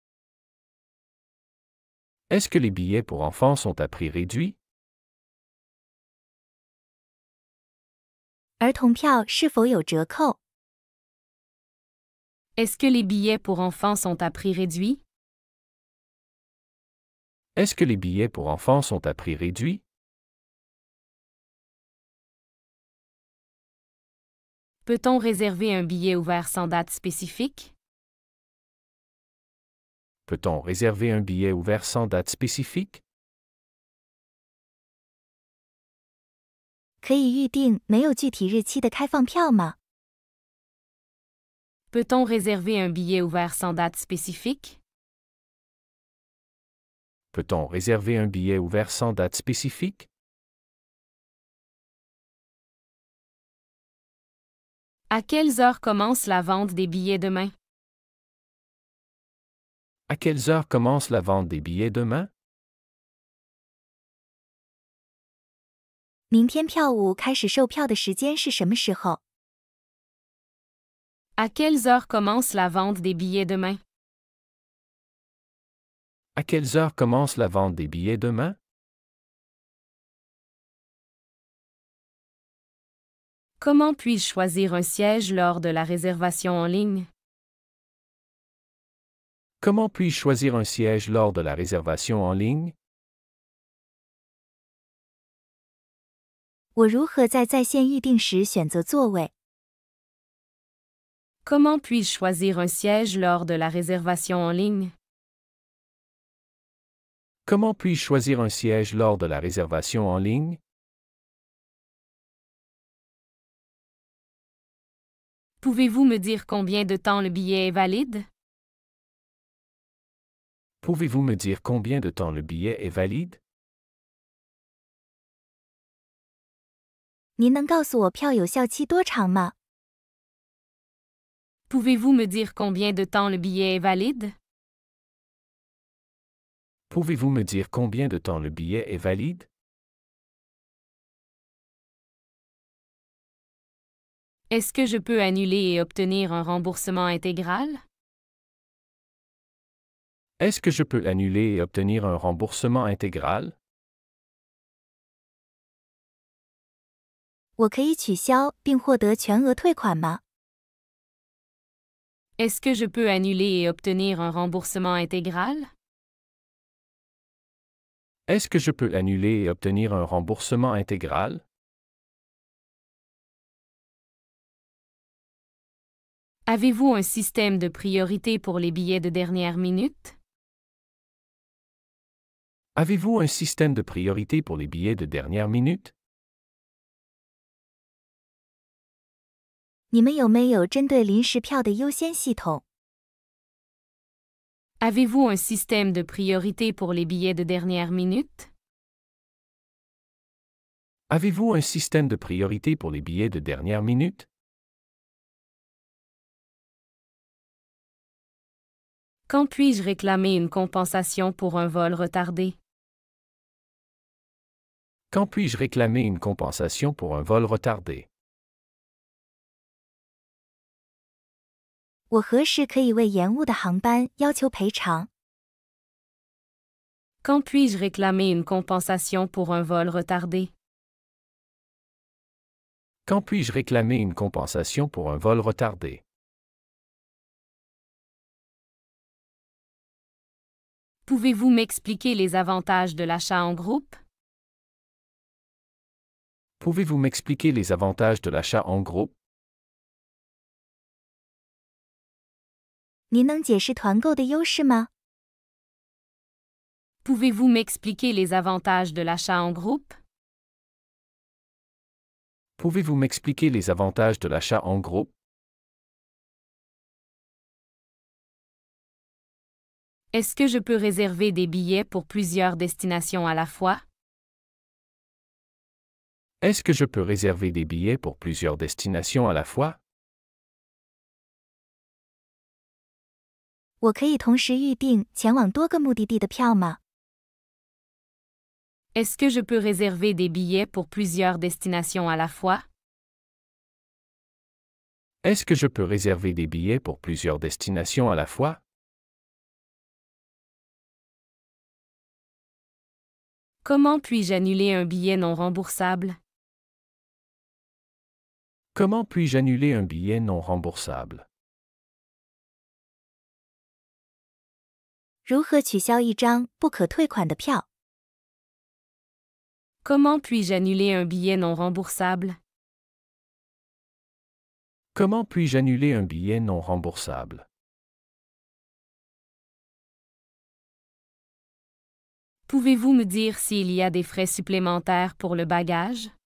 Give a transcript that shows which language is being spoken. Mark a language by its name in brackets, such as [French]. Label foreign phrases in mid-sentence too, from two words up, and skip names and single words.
[French] Est-ce que les billets pour enfants sont à prix réduit? [Chinese] 儿童票是否有折扣？ [French] Est-ce que les billets pour enfants sont à prix réduit? Est-ce que les billets pour enfants sont à prix réduit? Peut-on réserver un billet ouvert sans date spécifique? Peut-on réserver un billet ouvert sans date spécifique? [Chinese] 可以预定没有具体日期的开放票吗？ [French] Peut-on réserver un billet ouvert sans date spécifique? Peut-on réserver un billet ouvert sans date spécifique? À quelles heures commence la vente des billets demain? À quelles heures commence la vente des billets demain? [Chinese] 明天票务开始售票的时间是什么时候？ [French] À quelles heures commence la vente des billets demain? À quelles heures commence la vente des billets demain? Comment puis-je choisir un siège lors de la réservation en ligne? Comment puis-je choisir un siège lors de la réservation en ligne? [Chinese] 我如何在线预订时选择座位？ [French] Comment puis-je choisir un siège lors de la réservation en ligne? Comment puis-je choisir un siège lors de la réservation en ligne? Pouvez-vous me dire combien de temps le billet est valide? Pouvez-vous me dire combien de temps le billet est valide? [Chinese] 您能告诉我票有效期多长吗？ [French] Pouvez-vous me dire combien de temps le billet est valide? Pouvez-vous me dire combien de temps le billet est valide? Est-ce que je peux annuler et obtenir un remboursement intégral? Est-ce que je peux annuler et obtenir un remboursement intégral? [Chinese] 我可以取消并获得全额退款吗？ [French] Est-ce que je peux annuler et obtenir un remboursement intégral? Est-ce que je peux annuler et obtenir un remboursement intégral? Avez-vous un système de priorité pour les billets de dernière minute? Avez-vous un système de priorité pour les billets de dernière minute? [Chinese] 你们有没有针对临时票的优先系统？ [French] Avez-vous un système de priorité pour les billets de dernière minute? Avez-vous un système de priorité pour les billets de dernière minute? Quand puis-je réclamer une compensation pour un vol retardé? Quand puis-je réclamer une compensation pour un vol retardé? [Chinese] 我何时可以为延误的航班要求赔偿？ [French] Quand puis-je réclamer une compensation pour un vol retardé? Quand puis-je réclamer une compensation pour un vol retardé? Pouvez-vous m'expliquer les avantages de l'achat en groupe? Pouvez-vous m'expliquer les avantages de l'achat en groupe? [Chinese] 您能解释团购的优势吗？ [French] Pouvez-vous m'expliquer les avantages de l'achat en groupe? Pouvez-vous m'expliquer les avantages de l'achat en groupe? Est-ce que je peux réserver des billets pour plusieurs destinations à la fois? Est-ce que je peux réserver des billets pour plusieurs destinations à la fois? [Chinese] 我可以同时预订前往多个目的地的票吗？ [French] Est-ce que je peux réserver des billets pour plusieurs destinations à la fois? Est-ce que je peux réserver des billets pour plusieurs destinations à la fois? Comment puis-je annuler un billet non remboursable? Comment puis-je annuler un billet non remboursable? [Chinese] 如何取消一张不可退款的票？ [French] Comment puis-je annuler un billet non remboursable? Comment puis-je annuler un billet non remboursable? Pouvez-vous me dire s'il y a des frais supplémentaires pour le bagage?